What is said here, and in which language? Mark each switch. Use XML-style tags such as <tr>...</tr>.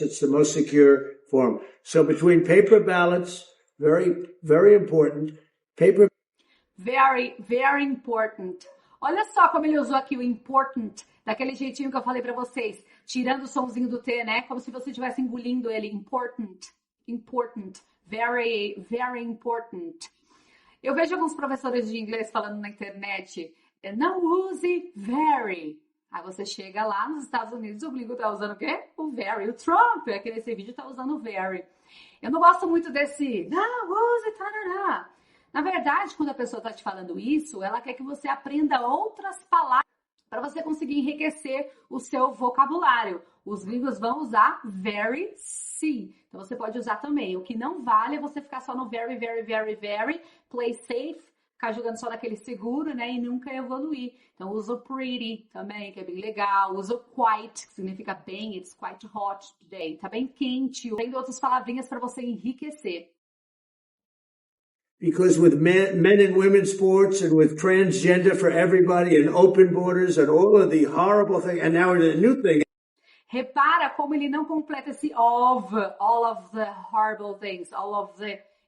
<en>It's the most secure form. So between paper ballots, very, very important. Very, very important.</en> <pt>Olha só como ele usou aqui o important, daquele jeitinho que eu falei pra vocês, tirando o somzinho do T, né? Como se você estivesse engolindo ele.</pt> <en>Important, important, very, very important.</en> <pt>Eu vejo alguns professores de inglês falando na internet, não use very. Aí você chega lá nos Estados Unidos, o gringo tá usando o quê? O very. O Trump, aqui nesse vídeo, tá usando o very. Eu não gosto muito desse, não, use, tarará. Na verdade, quando a pessoa está te falando isso, ela quer que você aprenda outras palavras para você conseguir enriquecer o seu vocabulário. Os gringos vão usar very, sim. Então, você pode usar também. O que não vale é você ficar só no very, very, very, very,</pt> <en>play safe,</en> <pt>ficar jogando só naquele seguro, né? E nunca evoluir. Então, usa o pretty também, que é bem legal. Usa o quite, que significa bem,</pt> <en>it's quite hot today.</en> <pt>Tá bem quente. Tem outras palavrinhas para você enriquecer.</pt> <en>Because with men and women's sports and with transgender for everybody and open borders and all of the horrible things, and now the new thing.</en> <pt>Repara como ele não completa esse of,</pt> <en>all of the horrible things, all of the.</en>